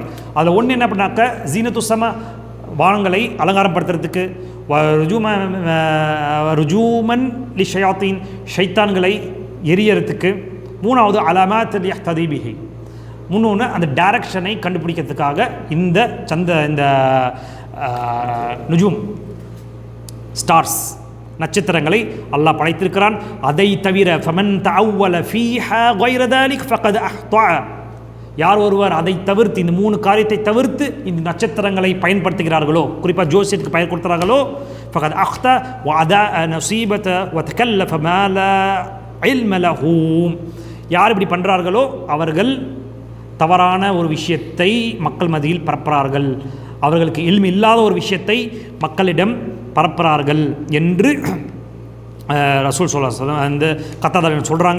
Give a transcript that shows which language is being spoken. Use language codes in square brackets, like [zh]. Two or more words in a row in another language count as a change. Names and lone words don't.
[ta] அதில் ஒன்று என்ன பண்ணாக்க [ar] زينة السماء, [ta] வானங்களை அலங்காரப்படுத்துறதுக்கு, [ar] رجوما للشياطين, [ta] ஷைத்தான்களை எரியறதுக்கு, 3வது [ar] علامات يهتدي به, [ta] 3 அந்த டைரக்ஷனை கண்டுபிடிக்கிறதுக்காக இந்த நுஜூம் ஸ்டார்ஸ் நட்சத்திரங்களை அல்லாஹ் படைத்திருக்கிறான். அதை தவிர [ar] فمن تأول فيها غير ذلك فقد اخطأ, [ta] யார் ஒருவர் அதை தவிர்த்து இந்த 3 காரியத்தை தவிர்த்து இந்த நட்சத்திரங்களை பயன்படுத்துகிறார்களோ, குறிப்பாக ஜோசியத்துக்கு பயன்படுத்துகிறார்களோ, [ar] فقد اخطأ وأداء نصيبة وتكلف ما لا علم له, [ta] யார் இப்படி பண்ணுறார்களோ அவர்கள் தவறான ஒரு விஷயத்தை மக்கள் மத்தியில் பரப்புகிறார்கள், அவர்களுக்கு இல்மு இல்லாத ஒரு விஷயத்தை மக்களிடம் பரப்புகிறார்கள் என்று ரசூல் [ar] صلى الله عليه وسلم [ta] அந்த கத்தாதா சொல்கிறாங்க.